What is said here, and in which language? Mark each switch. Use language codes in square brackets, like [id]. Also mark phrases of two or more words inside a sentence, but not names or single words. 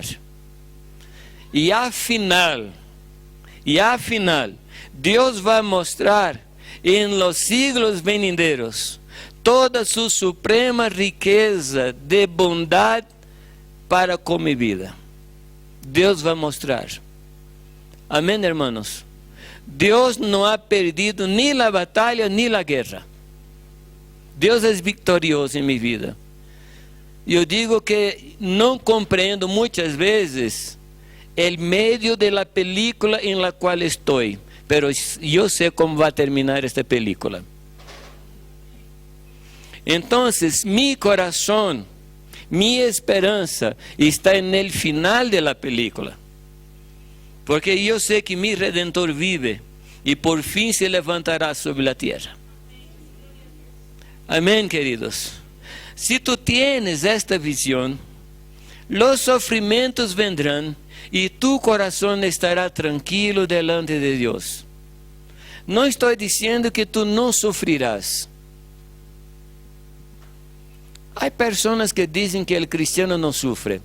[es] Y al final, Dios va a mostrar en los siglos venideros toda su suprema riqueza de bondad para con mi vida. Dios va a mostrar. Amén, hermanos. Dios no ha perdido ni la batalla ni la guerra. Dios es victorioso en mi vida. [pt] Eu digo que não compreendo muitas vezes o meio da película em la qual estou, mas eu sei como vai terminar esta película. Então, mi coração, minha esperança está no final da película, porque eu sei que mi Redentor vive e por fim se levantará sobre a terra. Amém, queridos. [es] Si tú tienes esta visión, los sufrimientos vendrán y tu corazón estará tranquilo delante de Dios. No estoy diciendo que tú no sufrirás. Hay personas que dicen que el cristiano no sufre.